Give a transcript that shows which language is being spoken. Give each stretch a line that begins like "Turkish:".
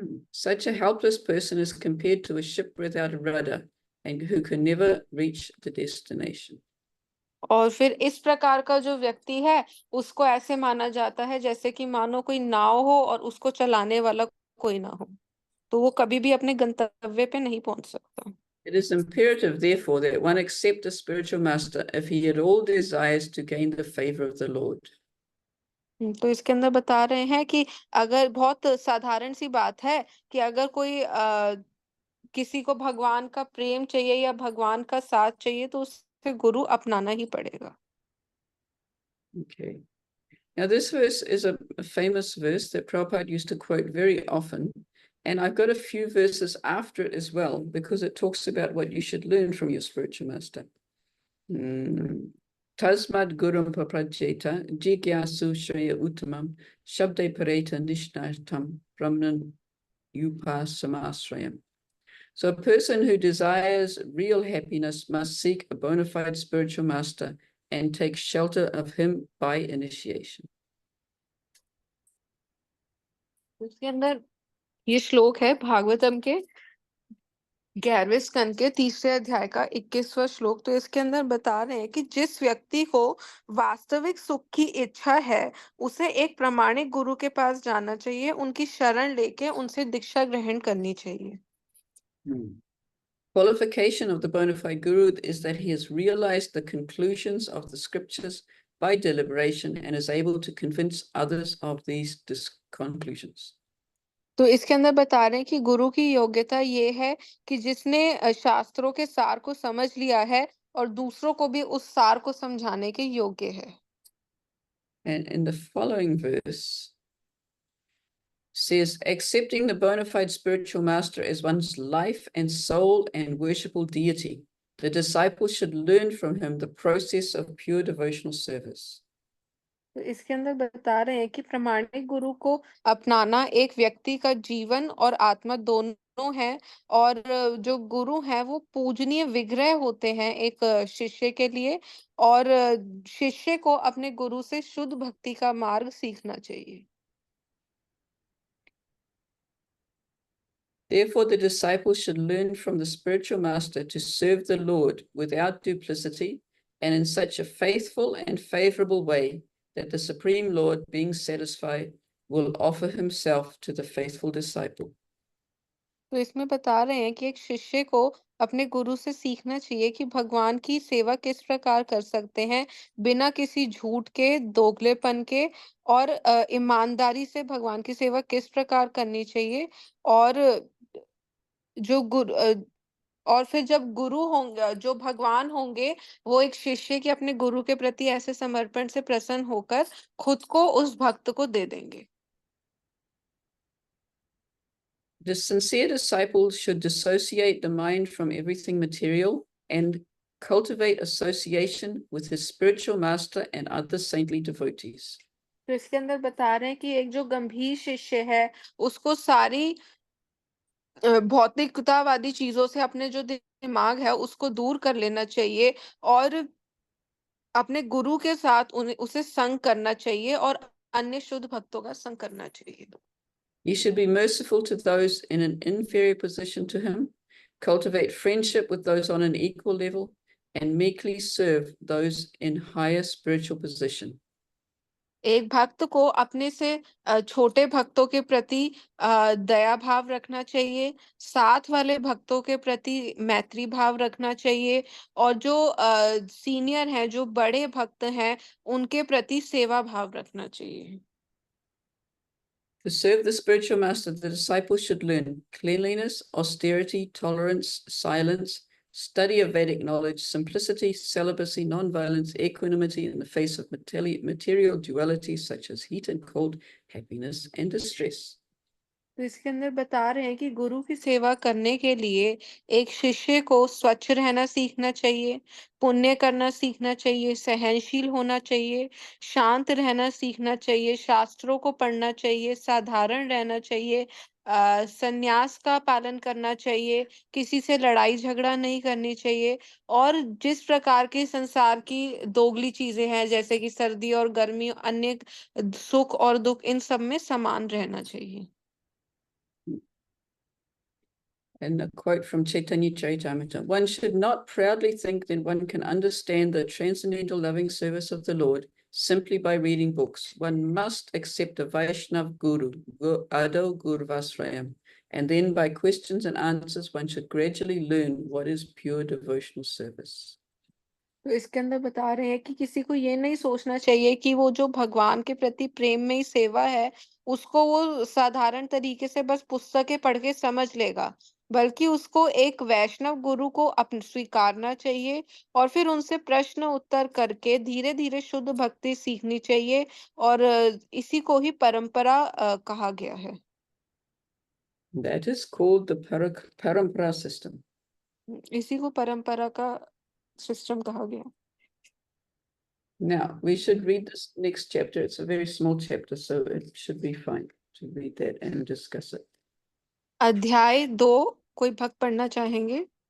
English: Such a helpless person is compared to a ship without a rudder and who can never reach the destination.
Hindi: और फिर इस प्रकार का जो व्यक्ति है, उसको ऐसे माना जाता है जैसे कि मानो कोई नाव हो और उसको चलाने वाला कोई ना हो, तो वो कभी भी अपने गंतव्य पे नहीं पहुंच सकता।
English: It is imperative, therefore, that one accept a spiritual master if he at all desires to gain the favor of the Lord.
Hindi: तो इसके अंदर बता रहे हैं कि अगर बहुत साधारण सी बात है कि अगर कोई किसी को भगवान का प्रेम चाहिए या भगवान का साथ चाहिए, तो उसे गुरु अपनाना ही पड़ेगा।
English: Okay. Now this verse is a famous verse that Prabhupada used to quote very often, and I've got a few verses after it as well because it talks about what you should learn from your spiritual master.
Sanskrit: Tasmad gurum paprajeta jigyasu shreya uttamam shabde pareta nishnatam brahman upasamasrayam.
English: So a person who desires real happiness must seek a bona fide spiritual master and take shelter of him by initiation.
Hindi: इसके अंदर ये श्लोक है भागवतम के 11वें स्कंद के 3 अध्याय का 21वां श्लोक। तो इसके अंदर बता रहे हैं कि जिस व्यक्ति को वास्तविक सुख की इच्छा है उसे एक प्रामाणिक गुरु के पास जाना चाहिए, उनकी शरण लेके उनसे दीक्षा ग्रहण करनी चाहिए।
English: Qualification of the bona fide guru is that he has realized the conclusions of the scriptures by deliberation and is able to convince others of these conclusions.
Hindi: तो इसके अंदर बता रहे हैं कि गुरु की योग्यता ये है कि जिसने शास्त्रों के सार को समझ लिया है और दूसरों को भी उस सार को समझाने के योग्य है।
English: And in the following verse says, accepting the bona fide spiritual master as one's life and soul and worshipful deity, the disciple should learn from him the process of pure devotional service.
Hindi: तो इसके अंदर बता रहे हैं कि प्रामाणिक गुरु को अपनाना एक व्यक्ति का जीवन और आत्मा दोनों है, और जो गुरु है वो पूजनीय विग्रह होते हैं एक शिष्य के लिए, और शिष्य को अपने गुरु से शुद्ध भक्ति का मार्ग सीखना चाहिए।
English: Therefore, the disciple should learn from the spiritual master to serve the Lord without duplicity and in such a faithful and favorable way that the Supreme Lord, being satisfied, will offer himself to the faithful disciple.
Hindi: तो इसमें बता रहे हैं कि एक शिष्य को अपने गुरु से सीखना चाहिए कि भगवान की सेवा किस प्रकार कर सकते हैं बिना किसी झूठ के, दोगलेपन के, और ईमानदारी से भगवान की सेवा किस प्रकार करनी चाहिए। और जो गुरु और फिर जब गुरु होंगे, जो भगवान होंगे, वो एक शिष्य के अपने गुरु के प्रति ऐसे समर्पण से प्रसन्न होकर खुद को उस भक्त को दे देंगे।
English: The sincere disciple should dissociate the mind from everything material and cultivate association with his spiritual master and other saintly devotees.
Hindi: तो इसके अंदर बता रहे हैं कि एक जो गंभीर शिष्य है उसको सारी भौतिकतावादी चीजों से अपने जो दिमाग है उसको दूर कर लेना चाहिए, और अपने गुरु के साथ उसे संग करना चाहिए और अन्य शुद्ध भक्तों का संग करना चाहिए।
English: He should be merciful to those in an inferior position to him, cultivate friendship with those on an equal level, and meekly serve those in higher spiritual position.
Hindi: एक भक्त को अपने से छोटे भक्तों के प्रति दया भाव रखना चाहिए, साथ वाले भक्तों के प्रति मैत्री भाव रखना चाहिए, और जो सीनियर हैं, जो बड़े भक्त हैं, उनके प्रति सेवा भाव रखना चाहिए।
English: To serve the spiritual master, the disciple should learn cleanliness, austerity, tolerance, silence, study of Vedic knowledge, simplicity, celibacy, non-violence, equanimity in the face of material dualities such as heat and cold, happiness and distress.
Hindi: तो इसके अंदर बता रहे हैं कि गुरु की सेवा करने के लिए एक शिष्य को स्वच्छ रहना सीखना चाहिए, पुण्य करना सीखना चाहिए, सहनशील होना चाहिए, शांत रहना सीखना चाहिए, शास्त्रों को पढ़ना चाहिए, साधारण रहना चाहिए, संन्यास का पालन करना चाहिए, किसी से लड़ाई झगड़ा नहीं करनी चाहिए, और जिस प्रकार के संसार की दोगली चीजें हैं जैसे कि सर्दी और गर्मी, अन्य सुख और दुख, इन सब में समान रहना चाहिए।
English: And a quote from Chaitanya Charitamrita: one should not proudly think that one can understand the transcendental loving service of the Lord simply by reading books. One must accept a Vaishnav Guru,
Sanskrit: Ado Gurvasrayam,
English: and then by questions and answers one should gradually learn what is pure devotional service.
Hindi: तो इसके अंदर बता रहे हैं कि किसी को ये नहीं सोचना चाहिए कि वो जो भगवान के प्रति प्रेम में ही सेवा है उसको वो साधारण तरीके से बस पुस्तकें पढ़ के समझ लेगा, बल्कि उसको एक वैष्णव गुरु को स्वीकारना चाहिए, और फिर उनसे प्रश्न उत्तर करके धीरे धीरे शुद्ध भक्ति सीखनी चाहिए, और इसी को ही परंपरा कहा गया है।
English: That is called the parampara system.
Hindi: इसी को परंपरा का सिस्टम कहा गया।
English: Now, we should read this next chapter. It's a very small chapter, so it should be fine to read that and discuss it.
Hindi: अध्याय 2 कोई भक्त पढ़ना चाहेंगे?